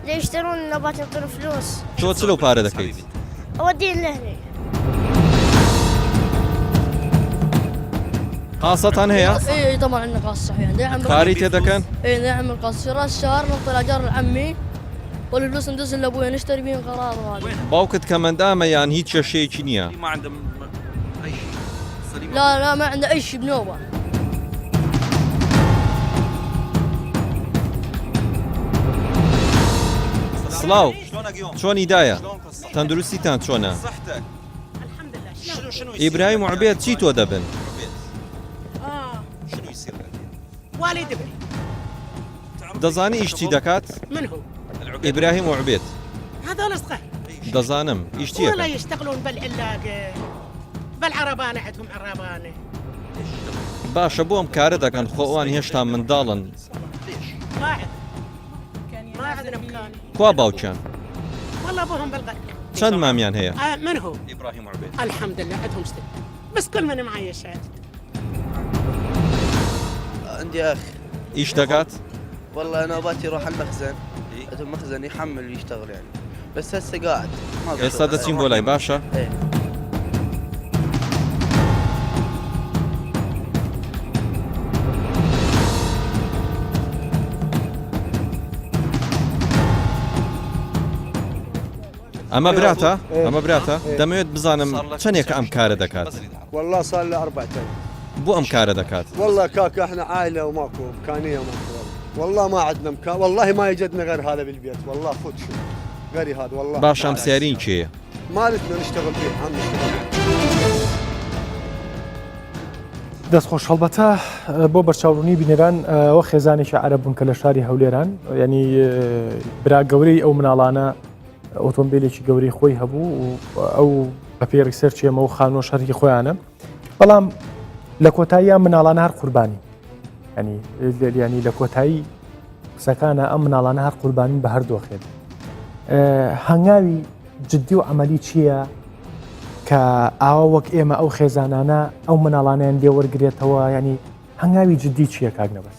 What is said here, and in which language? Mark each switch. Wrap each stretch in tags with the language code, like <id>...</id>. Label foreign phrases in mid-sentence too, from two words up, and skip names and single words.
<ckb>تۆ چ لەو پارە دەکەیت؟ قاسەتان هەیە؟ کاری تێ دەکەن؟ باوکت کەمەندامە یان هیچ کێشەیەکی نییە؟</ckb> <ar>لا ما عنده أي شيء بنوبة.</ar> <ckb>سلااو چۆنی دایە تەندروستیتان چۆنە؟ ئیبراهیم و عوبێد چی تۆ دەبن؟ دەزانی ئیشتی دەکات؟ ئیبراهیم و عوبێد دەزانم ئیشتی</ckb> <ar>بالعربانة عندهم عربانة</ar> <ckb>باشە بۆم کارە دەکەن خۆ ئەوان هێشتا منداڵن</ckb> <ar>ما عندنا مكان</ar> <ckb>کوا باوکیان</ckb> <ar>والله ابوهم بالقلب</ar> <ckb>چەند مامیان هەیە؟</ckb> <ar>من هو ئیبراهیم عوبێد الحمد لله عندهم ست بس كل من معي شهادة عندي أخ</ar> <ckb>ئیش دەکات؟</ckb> <ar>والله نوباتي يروح المخزن عندهم مخزن يحمل ويشتغل يعني بس هسه قاعد</ar> <ckb>ئێستا دەچین بۆ لای باشە؟ ئەمە براتە؟ ئەمە براتە؟ دەمەوێت بزانم چەندێکە ئەم کارە دەکات؟</ckb> <ar>والله صار له 4</ar> <ckb>بۆ ئەم کارە دەکات؟</ckb> <ar>والله كاكا احنا عائلة وماكو إمكانية وماكو والله ما عندنا مكان والله ما يجدنا غير هذا بالبيت والله فوت شو غيري هذا والله</ar> <ckb>باش ئەم سیارین کێیە؟</ckb> <ar>مالتنا نشتغل فيه عم نشتغل</ar> <ckb>دەستخۆش هەڵبەتە بۆ بەرچاوڕوونی بینێران ئەوە خێزانێکی عەرەب بوون کە لە شاری هەولێران ینی برا گەورەی ئەو مناڵانە ئۆتۆمبیلێکی گەورەی خۆی هەبوو و ئەو بە پێ ڕیسەرچێمە و خانۆ شەرکی خۆیانە بەڵام لە کۆتاییان مناڵانە هەر قوربانی ینی لە کۆتایی قسەکانە ئەم مناڵانە هەر قوربانین بە هەردۆخێت هەنگاوی جددی و عملی چییە کە ئاوا وەک ئێمە ئەو خێزانانە ئەو مناڵانیان لێوەرگێتەوە ینی هەنگاوی جددی چییە کاک نەبەس</ckb>